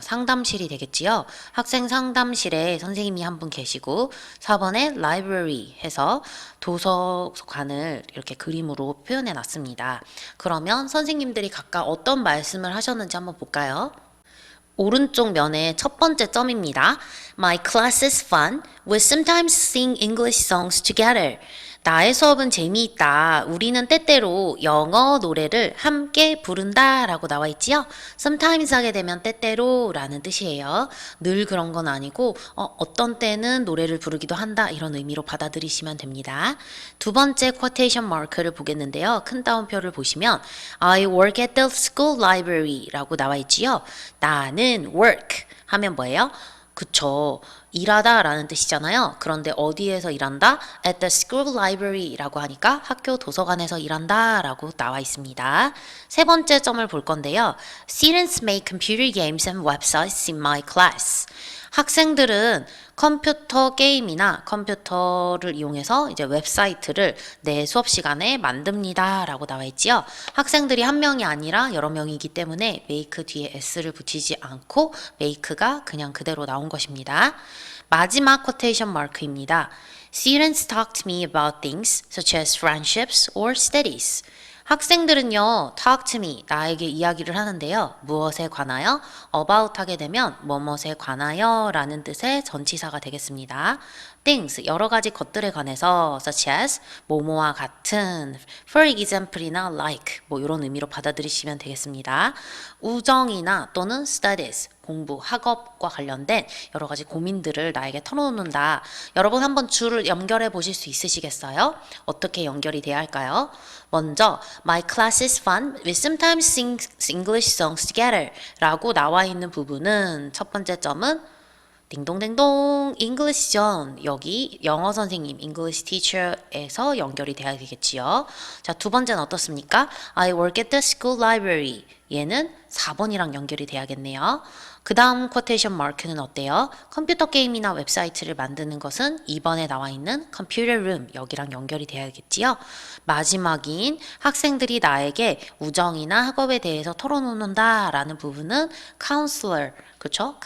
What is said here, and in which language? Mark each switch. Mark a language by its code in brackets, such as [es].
[ko] 상담실이 되겠지요. 학생 상담실에 선생님이 한 분 계시고 4번에 library 해서 도서관을 이렇게 그림으로 표현해 놨습니다. 그러면 선생님들이 각각 어떤 말씀을 하셨는지 한번 볼까요? 오른쪽 면의 첫 번째 점입니다. [en] My class is fun. We sometimes sing English songs together. [ko] 나의 수업은 재미있다. 우리는 때때로 영어 노래를 함께 부른다 라고 나와 있지요. Sometimes 하게 되면 때때로 라는 뜻이에요. 늘 그런 건 아니고 어떤 때는 노래를 부르기도 한다 이런 의미로 받아들이시면 됩니다. 두 번째 quotation mark를 보겠는데요. 큰 따옴표를 보시면 [en] I work at the school library [ko] 라고 나와 있지요. 나는 work 하면 뭐예요? 그쵸. 일하다 라는 뜻이잖아요. 그런데 어디에서 일한다? [en] At the school library [ko] 라고 하니까 학교 도서관에서 일한다 라고 나와 있습니다. 세 번째 점을 볼 건데요. Students make computer games and websites in my class. 학생들은 컴퓨터 게임이나 컴퓨터를 이용해서 이제 웹사이트를 내 수업 시간에 만듭니다 라고 나와 있지요. 학생들이 한 명이 아니라 여러 명이기 때문에 make 뒤에 s를 붙이지 않고 make가 그냥 그대로 나온 것입니다. 마지막 quotation mark입니다. [en] Students talk to me about things such as friendships or studies. [ko] 학생들은요, [en] talk to me, [ko] 나에게 이야기를 하는데요. 무엇에 관하여? about 하게 되면 뭐뭇에 관하여 라는 뜻의 전치사가 되겠습니다. things, 여러 가지 것들에 관해서 [en] such as, [ko] 뭐뭐와 같은, [en] for example [ko] 이나 like, 뭐 이런 의미로 받아들이시면 되겠습니다. 우정이나 또는 studies, 공부, 학업과 관련된 여러 가지 고민들을 나에게 털어놓는다. 여러분 한번 줄을 연결해 보실 수 있으시겠어요? 어떻게 연결이 돼야 할까요? 먼저 [en] My class is fun. We sometimes sing English songs together [ko] 라고 나와 있는 부분은 첫 번째 점은 딩동댕동 English Zone 여기 영어 선생님 English teacher에서 연결이 돼야 되겠지요. 자, 두 번째는 어떻습니까? [en] I work at the school library [ko] 얘는 4번이랑 연결이 돼야겠네요. 그 다음 쿼테이션 마크는 어때요? 컴퓨터 게임이나 웹사이트를 만드는 것은 2번에 나와 있는 Computer Room 여기랑 연결이 돼야겠지요. 마지막인 학생들이 나에게 우정이나 학업에 대해서 털어놓는다 라는 부분은 Counselor 그쵸?